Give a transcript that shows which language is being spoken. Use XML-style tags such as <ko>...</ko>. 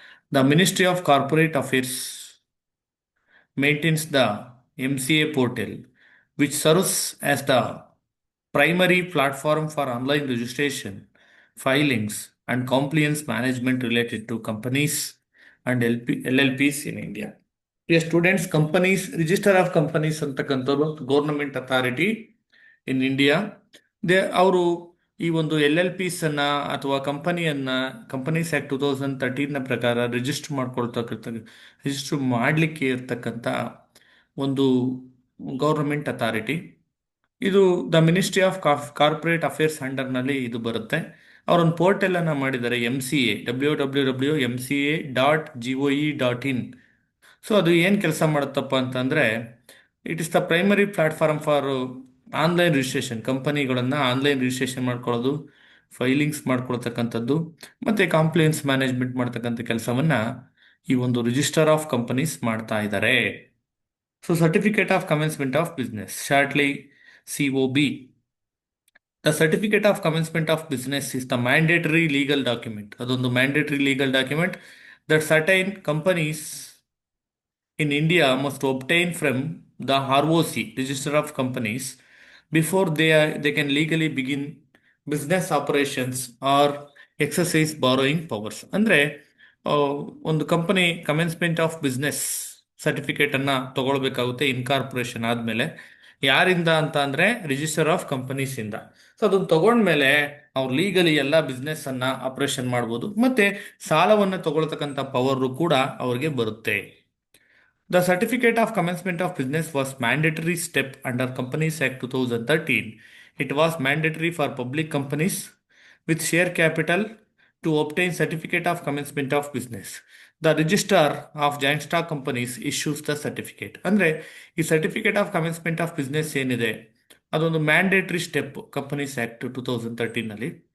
<en>The Ministry of Corporate Affairs maintains the MCA portal, which serves as the primary platform for online registration, filings, and compliance management related to companies and LLPs in India. Dear students, companies, register of companies ಅಂತಕ್ಕಂಥದ್ದು government authority in India.</en> <kn>ಅವರು ಈ ಒಂದು LLPs ಅನ್ನ ಅಥವಾ companies act 2013 ಪ್ರಕಾರ register ಮಾಡಲಿಕ್ಕೆ ಇರ್ತಕ್ಕಂಥ ಒಂದು ಗೌರ್ನಮೆಂಟ್ ಅಥಾರಿಟಿ. ಇದು the ministry of corporate affairs ಅಂಡರ್ನಲ್ಲಿ ಇದು ಬರುತ್ತೆ. ಅವರೊಂದು ಪೋರ್ಟಲ್ ಅನ್ನ ಮಾಡಿದ್ದಾರೆ, MCA www.mca.gov.in.</kn> <en>so</en> <kn>ಅದು ಏನು ಕೆಲಸ ಮಾಡುತ್ತಪ್ಪ ಅಂತಂದರೆ,</kn> <en>It is the primary platform for online registration.</en> <kn>ಕಂಪನಿಗಳನ್ನು ಆನ್ಲೈನ್ ರಿಜಿಸ್ಟ್ರೇಷನ್ ಮಾಡ್ಕೊಳ್ಳೋದು, ಫೈಲಿಂಗ್ಸ್ ಮಾಡ್ಕೊಳ್ತಕ್ಕಂಥದ್ದು ಮತ್ತು ಕಾಂಪ್ಲಿಯನ್ಸ್ ಮ್ಯಾನೇಜ್ಮೆಂಟ್ ಮಾಡ್ತಕ್ಕಂಥ ಕೆಲಸವನ್ನು ಈ ಒಂದು ರಿಜಿಸ್ಟರ್ ಆಫ್ ಕಂಪನೀಸ್ ಮಾಡ್ತಾ ಇದ್ದಾರೆ.</kn> <en>So certificate of commencement of business, shortly COB. The certificate of commencement of business is the mandatory legal document. ಅದೊಂದು mandatory legal document that certain companies in India must obtain from the ROC, Register of Companies, before they can legally begin business operations or exercise borrowing powers.</en> <kn>ಅಂದರೆ ಒಂದು company commencement of business certificate ಅನ್ನ ತಗೊಳ್ಬೇಕಾಗುತ್ತೆ incorporation ಆದಮೇಲೆ. ಯಾರಿಂದ ಅಂತ ಅಂದರೆ register of companies ಇಂದ. So ಅದನ್ನು ತಗೊಂಡ್ಮೇಲೆ ಅವ್ರು ಲೀಗಲಿ ಎಲ್ಲ ಬಿಸ್ನೆಸ್ ಅನ್ನ ಆಪರೇಷನ್ ಮಾಡ್ಬೋದು, ಮತ್ತೆ ಸಾಲವನ್ನು ತಗೊಳ್ತಕ್ಕಂಥ ಪವರು ಕೂಡ ಅವ್ರಿಗೆ ಬರುತ್ತೆ.</kn> <en>The Certificate of Commencement of Business was mandatory step under Companies Act 2013. It was mandatory for public companies with share capital to obtain Certificate of Commencement of Business. The Register of Joint Stock Companies issues the certificate.</en> <kn>ಅಂದರೆ ಈ certificate of commencement of business ಏನಿದೆ ಅದೊಂದು mandatory step companies act 2013ನಲ್ಲಿ.</kn>